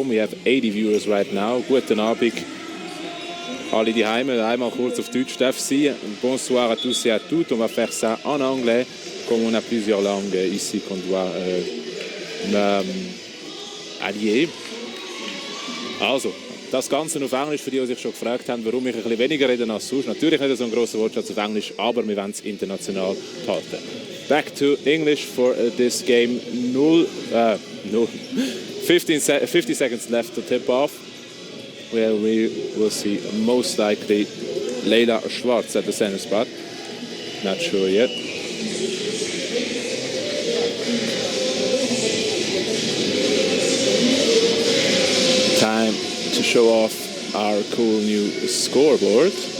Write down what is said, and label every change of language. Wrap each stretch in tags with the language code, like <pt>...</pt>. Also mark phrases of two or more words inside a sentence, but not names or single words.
<en>We have 80 viewers right now.</en> <de>Guten Abend. Alle die Heime, einmal kurz auf Deutsch darf sie.</de> <fr>Bonsoir à tous et à toutes. On va faire ça en anglais, comme on a plusieurs langues ici qu'on doit allier.</fr> <de>Also, das Ganze auf Englisch, für die sich schon gefragt haben, warum ich ein bisschen weniger rede als sonst. Natürlich nicht so ein grosser Wortschatz auf Englisch, aber wir wollen es international halten.</de> <en>Back to English for this game. 50 seconds left to tip off, where we will see most likely Leila Schwarz at the center spot. Not sure yet. Time to show off our cool new scoreboard.</en>